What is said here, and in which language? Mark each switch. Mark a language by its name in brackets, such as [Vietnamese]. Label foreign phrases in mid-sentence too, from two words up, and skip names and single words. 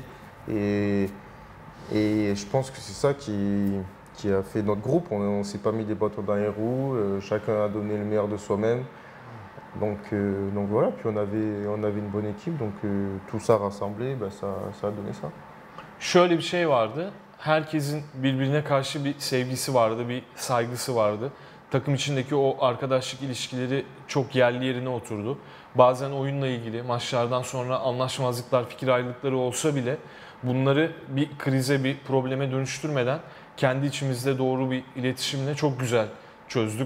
[French] Et je pense que c'est ça qui a fait notre groupe. On ne s'est pas mis des bâtons dans les roues, chacun a donné le meilleur de soi-même. Donc voilà, puis on avait une bonne équipe, donc tout ça rassemblé, ça a donné ça. [Turkish] Şöyle bir şey vardı. Herkesin birbirine karşı bir sevgisi vardı, bir saygısı vardı. Takım içindeki o arkadaşlık ilişkileri çok yerli yerine oturdu. Bazen oyunla ilgili maçlardan sonra anlaşmazlıklar, fikir ayrılıkları olsa bile bunları bir krize, bir probleme dönüştürmeden kendi içimizde doğru bir iletişimle çok güzel çözdük.